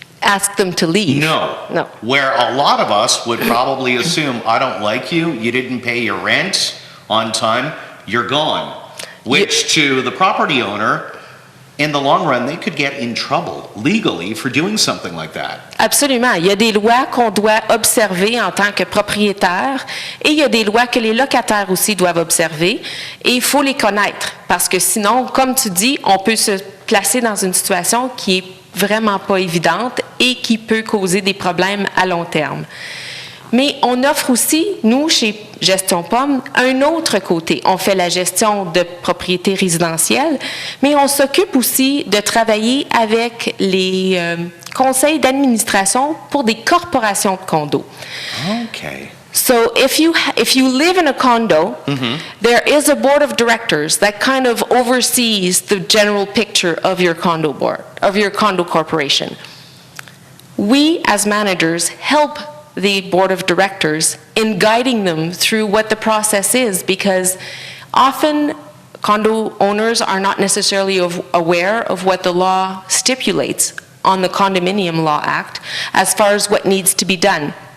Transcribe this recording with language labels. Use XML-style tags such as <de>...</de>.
<en>ask them to leave. No. Where a lot of us would probably assume, I don't like you, you didn't pay your rent on time, you're gone. Which to the property owner in the long run, they could get in trouble legally for doing something like that.</en> <fr>Absolument. Il y a des lois qu'on doit observer en tant que propriétaire et il y a des lois que les locataires aussi doivent observer et il faut les connaître parce que sinon, comme tu dis, on peut se placer dans une situation qui est vraiment pas évidente et qui peut causer des problèmes à long terme. Mais on offre aussi, nous, chez Gestion POM, un autre côté. On fait la gestion de propriétés résidentielles, mais on s'occupe aussi de travailler avec les conseils d'administration pour des corporations de condos.</fr> <en>Okay. So if you live in a condo, there is a board of directors that kind of oversees the general picture of your condo board, of your condo corporation. We, as managers, help the board of directors in guiding them through what the process is because often condo owners are not necessarily aware of what the law stipulates on the Condominium Law Act as far as what needs to be done.</en>